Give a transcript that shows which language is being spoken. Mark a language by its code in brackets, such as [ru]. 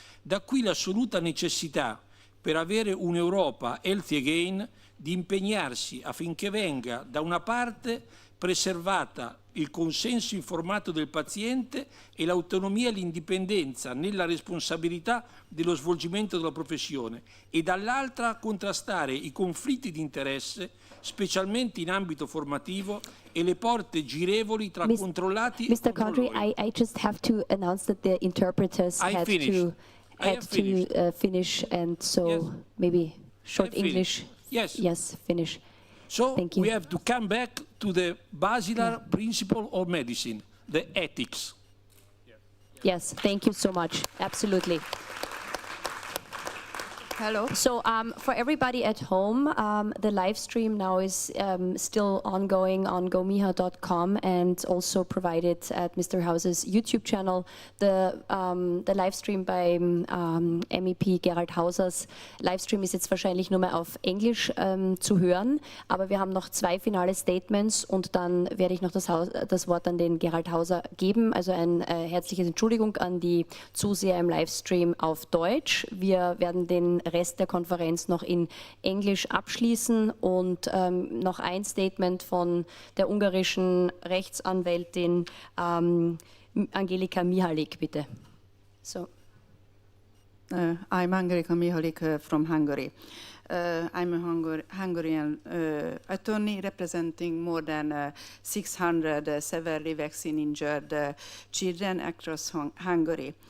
[it] Da qui l'assoluta necessità, per avere un'Europa [en] healthy again, [it] di impegnarsi affinché venga da una parte preservata il consenso informato del paziente e l'autonomia e l'indipendenza nella responsabilità dello svolgimento della professione e dall'altra contrastare i conflitti di interesse, specialmente in ambito formativo, e le porte girevoli tra controllati e [en] Mr. Condry, I just have to announce that the interpreters had to finish, and so maybe short English. Yes, finish. So Thank you. we have to come back to the basilar principle of medicine, the ethics. Yes, thank you so much. Absolutely. Hello. So for everybody at home, the live stream now is still ongoing on gomeha.com and also provided at Mr. Hauser's YouTube channel. The live stream [de] bei MEP Gerald Hausers Livestream ist jetzt wahrscheinlich nur mehr auf Englisch zu hören, aber wir haben noch 2 finale Statements und dann werde ich noch das Wort an den Gerald Hauser geben. Also ein herzliches Entschuldigung an die Zuseher im Livestream auf Deutsch. Wir werden den Rest der Konferenz noch in Englisch abschließen und noch ein Statement von der ungarischen Rechtsanwältin Angelika Mihalik, bitte. [en] So, I'm Angelika Mihalik from Hungary. I'm a Hungarian attorney representing more than 600 severely vaccine-injured children across Hungary.